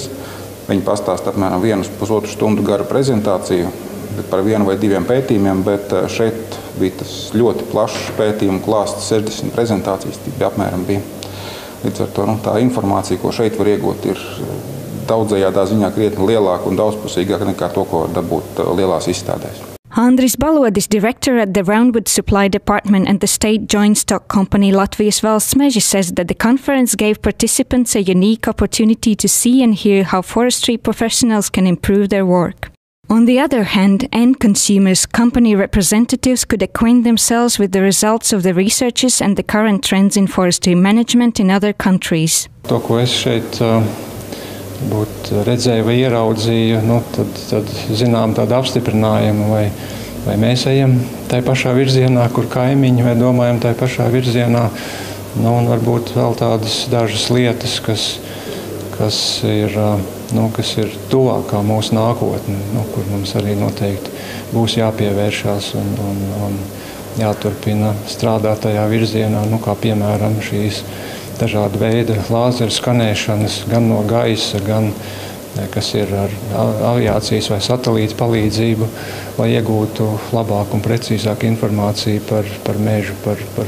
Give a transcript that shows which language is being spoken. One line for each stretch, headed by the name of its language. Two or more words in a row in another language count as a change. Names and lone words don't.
Latvian: Viņi pastāsta apmēram 1,5 stundu garu prezentāciju par 1 vai 2 pētījumiem, bet šeit bija tas ļoti plašs pētījumu klāsts, 60 prezentācijas apmēram bija. Līdz ar to tā informācija, ko šeit var iegūt, ir daudzajādā ziņā krietni lielāka un daudzpusīgāka nekā to, ko var dabūt lielās izstādēs.
English: Andris Balodis, director at the Roundwood Supply Department and the State Joint Stock Company Latvijas Valsts Meži, says that the conference gave participants a unique opportunity to see and hear how forestry professionals can improve their work. On the other hand, end consumers, company representatives could acquaint themselves with the results of the researches and the current trends in forestry management in other countries.
Latvian: To, ko es šeit redzēju vai ieraudzīju, tad zinām tādu apstiprinājumu, vai mēs ejam tai pašā virzienā, kur kaimiņi, vai domājam tai pašā virzienā. Un varbūt vēl tādas dažas lietas, kas ir tuvākā mūsu nākotne, kur mums arī noteikti būs jāpievēršās un jāturpina strādāt tajā virzienā, kā piemēram šīs dažāda veida lāzeru skanēšanas, gan no gaisa, gan kas ir ar aviācijas vai satelīta palīdzību, lai iegūtu labāku un precīzāku informāciju par mežu, par